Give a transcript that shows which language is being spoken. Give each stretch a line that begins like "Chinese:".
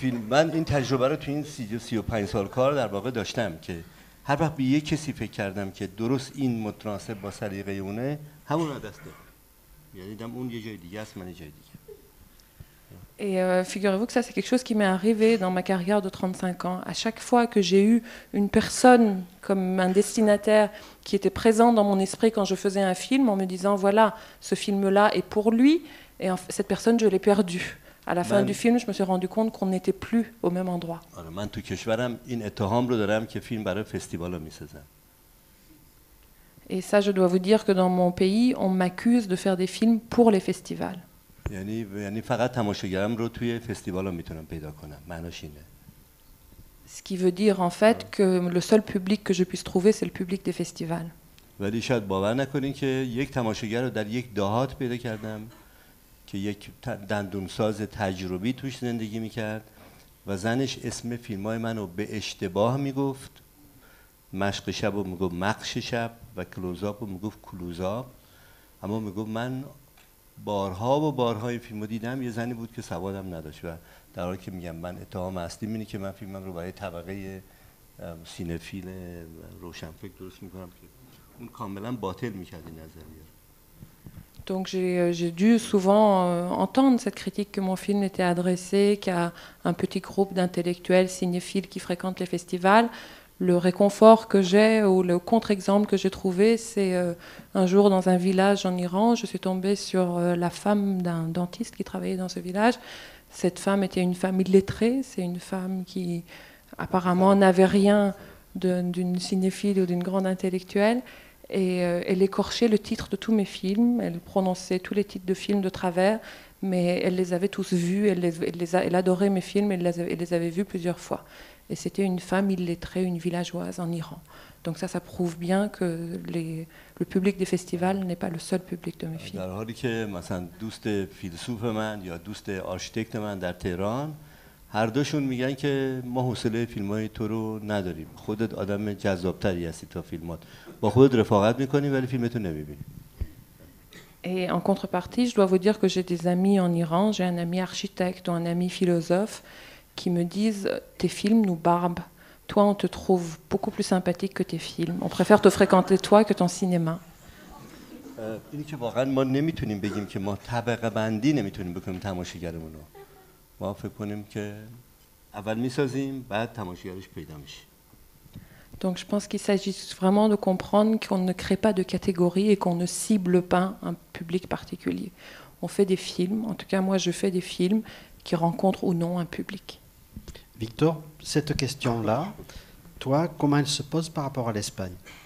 Persian: من این تجربه رو تو این 35 سال کار در واقع داشتم که هر وقت به یک کسی فکر کردم که درست این متناسب با سلیقه اونه، همون رو دست دادم. یعنی دیدم اون یه جای دیگه است، من یه جای دیگه.
French: Et figurez-vous que ça, c'est quelque chose qui m'est arrivé dans ma carrière de 35 ans. À chaque fois que j'ai eu une personne comme un destinataire qui était présent dans mon esprit quand je faisais un film, en me disant, voilà, ce film-là est pour lui, et cette personne, je l'ai perdue. À la fin du film, je me suis rendu compte qu'on n'était plus au même endroit.
Persian: من تو کشورم این اتهام رو دارم که فیلم برای فستیوالا میسازم.
French: Et ça, je dois vous dire que dans mon pays, on m'accuse de faire des films pour les festivals.
Persian: یعنی فقط تماشاگرم رو توی فستیوالا میتونم پیدا کنم. معناش اینه.
French: Ce qui veut dire en fait que le seul public que je puisse trouver, c'est le public des festivals.
Persian: ولی شاید باور نکنین که یک تماشاگر رو در یک دهات پیدا کردم که یک دندونساز تجربی توش زندگی میکرد و زنش اسم فیلمای منو به اشتباه میگفت. مشق شب رو میگفت مقش شب و کلوزآپ رو میگفت کلوزآپ. اما میگفت من بارها و بارها این فیلم رو دیدم. یه زنی بود که سوادم نداشت و در حالی که میگم من اتهام اصلی اینه که من فیلمم رو برای طبقه سینفیل روشنفکر درست میکنم که اون کاملا باطل میکرد این نظریه.
French: Donc j'ai dû souvent entendre cette critique que mon film était adressé qu'à un petit groupe d'intellectuels cinéphiles qui fréquentent les festivals. Le réconfort que j'ai ou le contre-exemple que j'ai trouvé, c'est un jour dans un village en Iran, je suis tombée sur la femme d'un dentiste qui travaillait dans ce village. Cette femme était une femme illettrée, c'est une femme qui apparemment n'avait rien d'une cinéphile ou d'une grande intellectuelle. Et elle écorchait le titre de tous mes films, elle prononçait tous les titres de films de travers, mais elle les avait tous vus, elle adorait mes films, elle les avait vus plusieurs fois. Et c'était une femme illettrée, une villageoise en Iran. Donc ça prouve bien que le public des festivals n'est pas le seul public de mes films.
Persian: در حالی که مثلا دوست فیلسوف من یا دوست آرشیتکت من در تهران هر دوشون میگن که ما حوصله فیلمای تو رو نداریم. خودت آدم جذابتری هستی تا فیلمات. با خودت رفاقت میکنی ولی فیلمتو نمیبینی.
French: Et en contrepartie, je dois vous dire que j'ai des amis en Iran, j'ai un ami architecte ou un ami philosophe qui me disent tes films nous barbent. Toi, on te trouve beaucoup plus sympathique que tes films. On préfère te fréquenter toi que ton cinéma.
Persian: اینی که واقعا ما نمیتونیم بگیم که ما طبقه بندی نمیتونیم بکنیم تماشاگرمون رو. ما فکر کنیم که اول میسازیم بعد تماشاگرش پیدا میشه.
French: Donc je pense qu'il s'agit vraiment de comprendre qu'on ne crée pas de catégorie et qu'on ne cible pas un public particulier. On fait des films, en tout cas moi je fais des films qui rencontrent ou non un public. Victor, cette question-là, toi, comment elle se pose par rapport à l'Espagne?